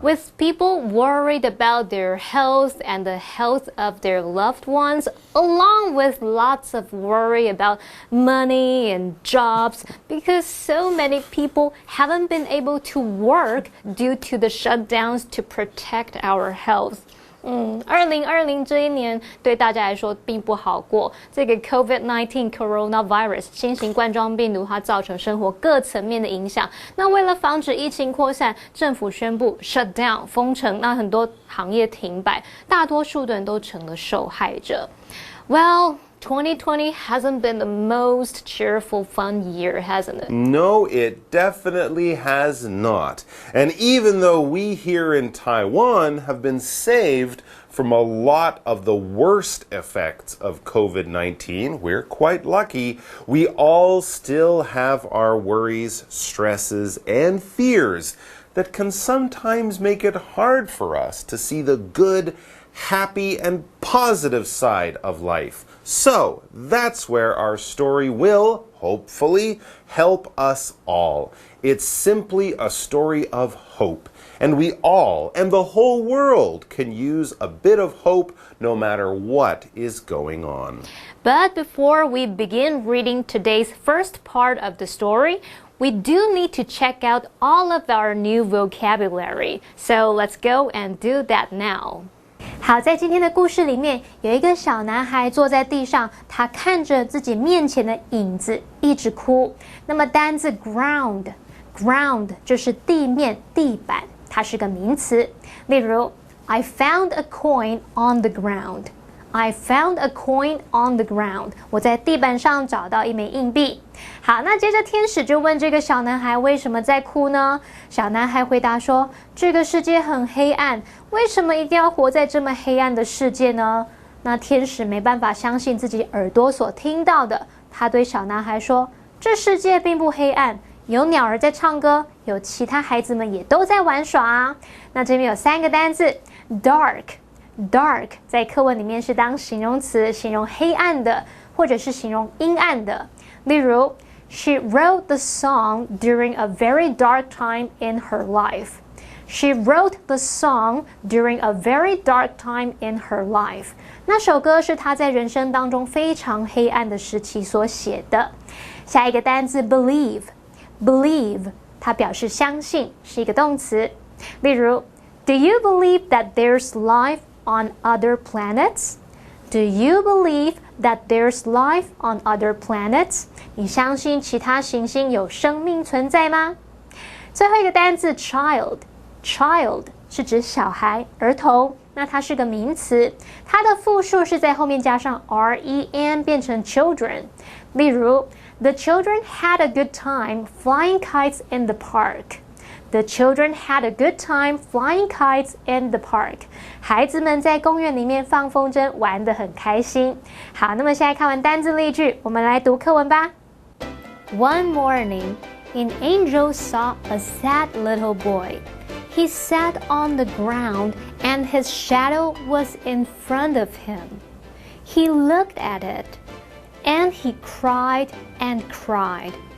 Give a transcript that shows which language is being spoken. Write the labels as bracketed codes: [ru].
[en] With people worried about their health and the health of their loved ones, along with lots of worry about money and jobs, because so many people haven't been able to work due to the shutdowns to protect our health. [zh] 2020这一年对大家来说并不好过。这个 COVID-19 coronavirus 新型冠状病毒它造成生活各层面的影响。那为了防止疫情扩散，政府宣布 [en] shut down [zh] 封城，那很多行业停摆，大多数的人都成了受害者。 [en] Well, 2020 hasn't been the most cheerful, fun year, hasn't it? No, it definitely has not. And even though we here in Taiwan have been saved from a lot of the worst effects of COVID-19, we're quite lucky, we all still have our worries, stresses, and fears that can sometimes make it hard for us to see the good, happy, and positive side of life. So, that's where our story will, hopefully, help us all. It's simply a story of hope. And we all, and the whole world, can use a bit of hope no matter what is going on. But before we begin reading today's first part of the story, we do need to check out all of our new vocabulary. So let's go and do that now. [zh] 好，在今天的故事里面，有一个小男孩坐在地上，他看着自己面前的影子，一直哭。那么单字 ground 就是地面、地板，它是个名词。例如 [en] I found a coin on the ground. I found a coin on the ground. [zh] 我在地板上找到一枚硬币。好，那接着天使就问这个小男孩为什么在哭呢？小男孩回答说，这个世界很黑暗，为什么一定要活在这么黑暗的世界呢？那天使没办法相信自己耳朵所听到的，他对小男孩说，这世界并不黑暗，有鸟儿在唱歌，有其他孩子们也都在玩耍啊。那这边有3个单字 dark 在课文里面是当形容词，形容黑暗的，或者是形容阴暗的。例如 [en] She wrote the song during a very dark time in her life. She wrote the song during a very dark time in her life. [zh] 那首歌是她在人生当中非常黑暗的时期所写的。下一个单字 believe 它表示相信，是一个动词。例如 [en] Do you believe that there's life on other planets? Do you believe that there's life on other planets? [zh] 你相信其他行星有生命存在吗？最后一个单字 child 是指小孩、儿童，那它是个名词，它的复数是在后面加上 ren 变成 children。例如 [en] The children had a good time flying kites in the park.The children had a good time flying kites in the park. [zh] 孩子们在公园里面放风筝，玩得很开心。好，那么现在看完单字例句，我们来读课文吧。 [en] One morning, an angel saw a sad little boy. He sat on the ground, and his shadow was in front of him. He looked at it, and he cried and cried.